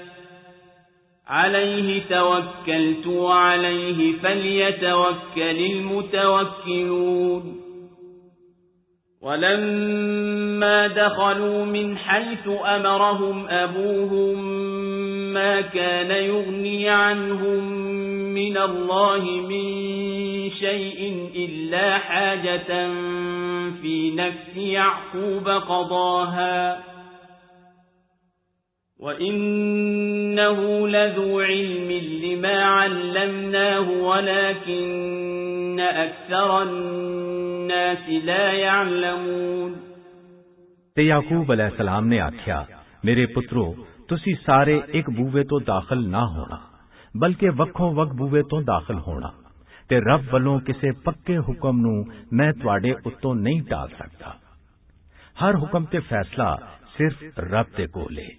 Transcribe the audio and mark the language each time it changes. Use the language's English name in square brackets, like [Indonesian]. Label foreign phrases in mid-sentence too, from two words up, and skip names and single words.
[Arabic] عليه توكلت وعليه فليتوكل المتوكلون ولما دخلوا من حيث أمرهم أبوهم ما كان يغني عنهم من الله من شيء إلا حاجة في نفس يعقوب قضاها وإنه لذو علم لما علمناه ولكن أكثر الناس لا يعلمون۔ [Punjabi] ਤੇ ਯਾਕੂਬ ਅਲੈਹਿਸਸਲਾਮ ਨੇ ਆਖਿਆ, ਮੇਰੇ ਪੁੱਤਰੋ, ਤੁਸੀਂ ਸਾਰੇ ਇੱਕ ਬੂਵੇ ਤੋਂ ਦਾਖਲ ਨਾ ਹੋਣਾ ਬਲਕਿ ਵੱਖੋ ਵੱਖ ਬੂਵੇ ਤੋਂ ਦਾਖਲ ਹੋਣਾ ਤੇ ਰੱਬ ਵੱਲੋਂ ਕਿਸੇ ਪੱਕੇ ਹੁਕਮ ਨੂੰ ਮੈਂ ਤੁਹਾਡੇ ਉੱਤੋਂ ਨਹੀਂ ਟਾਲ ਸਕਦਾ। ਹਰ ਹੁਕਮ ਤੇ ਫੈਸਲਾ ਸਿਰਫ ਰੱਬ ਦੇ ਕੋਲ ਹੈ।